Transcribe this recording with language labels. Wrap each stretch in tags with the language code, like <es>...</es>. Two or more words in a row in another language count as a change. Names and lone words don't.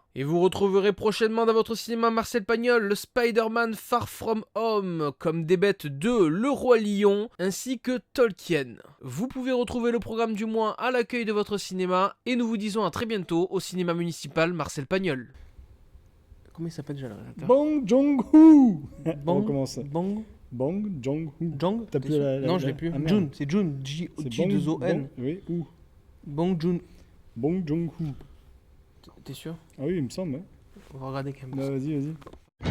<fr>Et vous retrouverez prochainement dans votre cinéma Marcel Pagnol le Spider-Man Far From Home, comme des bêtes 2, Le Roi Lion, ainsi que Tolkien. Vous pouvez retrouver le programme du mois à l'accueil de votre cinéma, et nous vous disons à très bientôt au cinéma municipal Marcel Pagnol. Comment il s'appelle déjà le réalisateur ? Bong Joon-ho. On Bong recommence. Bong Bong Joon-ho. Jong T'as T'es plus sûr la- Non, je l'ai plus. ah, merde. Jun, c'est Jun, C'est J-2-O-N. Oui, ou Bong Jun. Bong Joon-ho. T'es sûr ? Ah oui, il me semble. Ouais. On va regarder quand même. Bah, vas-y.</fr>